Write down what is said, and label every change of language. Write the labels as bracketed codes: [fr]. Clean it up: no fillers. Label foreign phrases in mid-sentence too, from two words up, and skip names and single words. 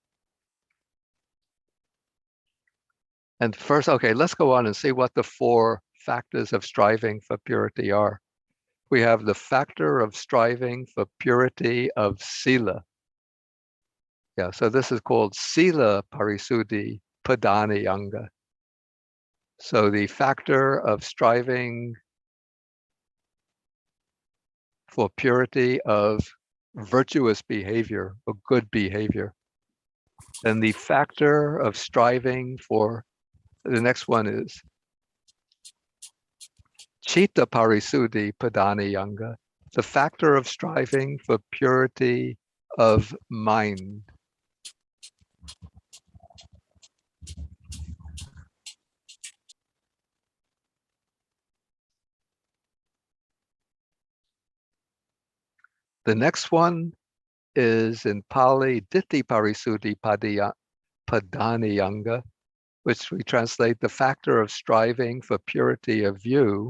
[en] And first, okay, let's go on and see what the 4 factors of striving for purity are. We have the factor of striving for purity of sila. Yeah, so this is called [pi] sila parisuddhi padanayanga. [en] So the factor of striving for purity of virtuous behavior or good behavior. And the factor of striving for, the next one is [pi] Chitta parisuddhi padanayanga, [en] the factor of striving for purity of mind. The next one is in Pali, [pi] Ditti parisuddhi padanayanga, [en] which we translate the factor of striving for purity of view.